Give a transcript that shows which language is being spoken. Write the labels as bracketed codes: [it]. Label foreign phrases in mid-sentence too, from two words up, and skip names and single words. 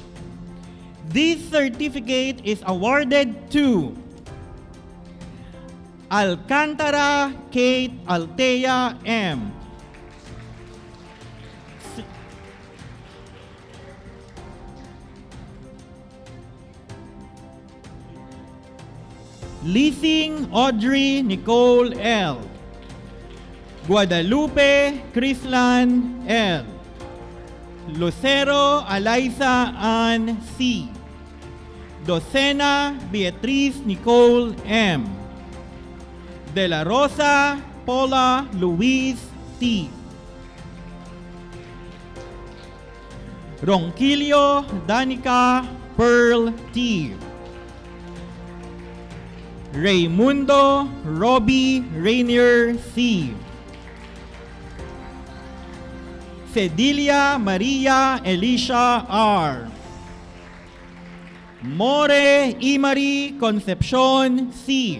[en] This certificate is awarded to Alcantara Kate Altea M. Leasing Audrey Nicole L. Guadalupe Crislan L. Lucero Eliza Ann C. Docena Beatriz Nicole M. De la Rosa Paula Luis T. Ronquillo Danica Pearl T. Raimundo Robbie Rainier C. Cedilia Maria Elisha R. More Imari Concepcion C.